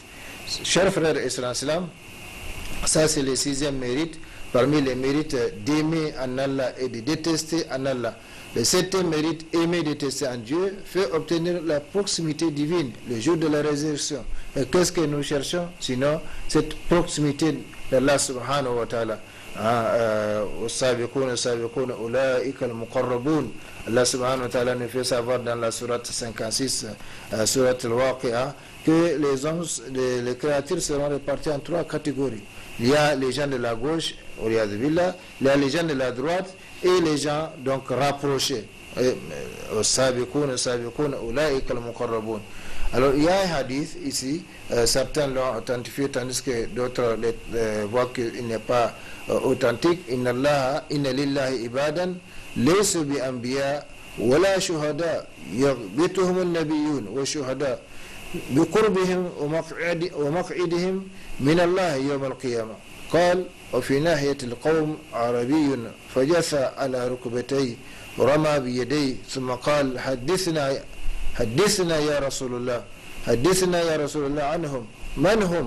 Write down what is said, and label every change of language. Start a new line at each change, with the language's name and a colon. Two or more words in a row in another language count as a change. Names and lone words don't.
French: Chers frères et sœurs, ça c'est le 6e mérite, parmi les mérites d'aimer en Allah et de détester en Allah. Le 7e mérite, aimer et détester en Dieu, fait obtenir la proximité divine le jour de la résurrection. Et qu'est-ce que nous cherchons? Sinon, cette proximité d'Allah
Arabic: سبحانه وتعالى.
French: Allah
Arabic: سبحانه وتعالى
French: nous fait savoir dans la sourate 56, sourate al-Waqi'ah, que les créatures seront réparties en 3 catégories. Il y a les gens de la gauche, il y a les gens de la droite et les gens donc rapprochés. Alors il y a un hadith ici, certains l'ont authentifié tandis que d'autres voient qu'il n'est pas authentique.
Arabic: إن لله عبادا ليسوا بأنبياء ولا شهداء يغبطهم النبيون والشهداء بقربهم ومقعدهم من الله يوم القيامة. قال وفي ناحية القوم عربي فجثى على ركبتيه ورمى بيديه ثم قال حدثنا يا رسول الله عنهم من هم؟